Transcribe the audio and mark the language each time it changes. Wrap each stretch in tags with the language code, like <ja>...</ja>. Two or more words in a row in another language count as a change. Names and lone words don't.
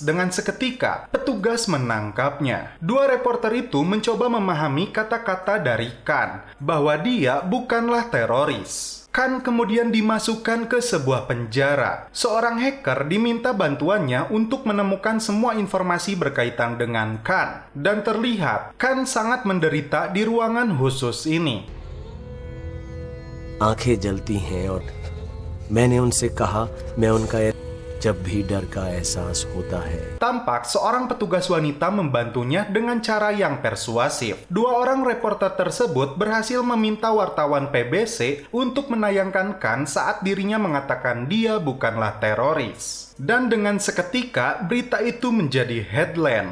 <id>Dengan seketika, petugas menangkapnya. Dua reporter itu mencoba memahami kata-kata dari Khan, bahwa dia bukanlah teroris. Khan kemudian dimasukkan ke sebuah penjara. Seorang hacker diminta bantuannya untuk menemukan semua informasi berkaitan dengan Khan. Dan terlihat, Khan sangat menderita di ruangan khusus ini.</id> <hi>आंखें जलती हैं और मैंने उनसे कहा मैं उनका जब भी डर का एहसास होता है.</hi> <id>Tampak seorang petugas wanita membantunya dengan cara yang persuasif. Dua orang reporter tersebut berhasil meminta wartawan PBC untuk menayangkan Khan saat dirinya mengatakan dia bukanlah teroris. Dan dengan seketika, berita itu menjadi headline.</id>